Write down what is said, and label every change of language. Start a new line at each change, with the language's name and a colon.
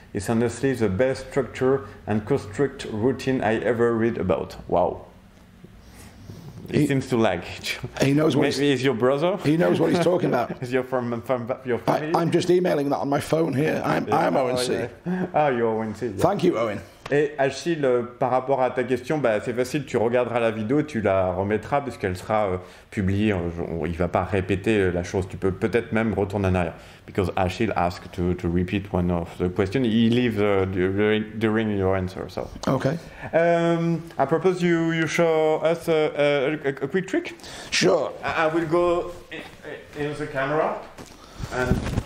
English: It's honestly the best structure and construct routine I ever read about. Wow. He seems to like it. He knows what he's your brother? He knows what he's talking about. Is your from your family? I'm just emailing that on my phone here. I'm Owen C. Yeah. Ah, you're Owen C. Yeah. Thank you, Owen.
French: Et Achille, par rapport à ta question, bah, c'est facile, tu regarderas la vidéo, tu la remettras puisqu'elle sera publiée. Il ne va pas répéter la chose. Tu peux peut-être même retourner en arrière.
English: Because Achille asked to repeat one of the questions. He leaves during your answer. So. Okay. I propose you show us a quick trick. Sure. I will go in the camera and.